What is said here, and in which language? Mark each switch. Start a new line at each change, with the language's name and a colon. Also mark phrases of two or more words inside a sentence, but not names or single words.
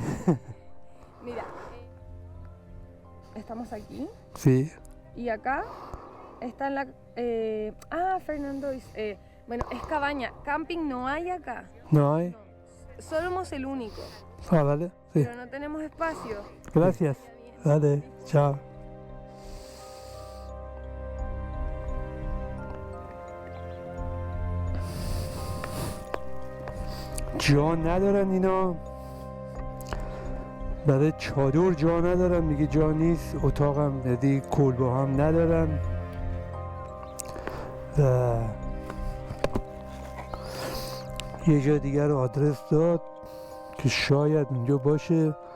Spanish: Mira, estamos aquí Sí. y acá está en la... Fernando dice... bueno, es cabaña. Camping no hay acá. ¿No hay? Somos el único. Ah, vale. Sí. Pero no tenemos espacio. Gracias. Vale, chao.
Persian: جا ندارن اینا. برای چادر جا ندارن. میگه جا نیست. اتاقم یعنی کلبه هم ندارن. و یه جا دیگر رو آدرس داد که شاید اونجا باشه.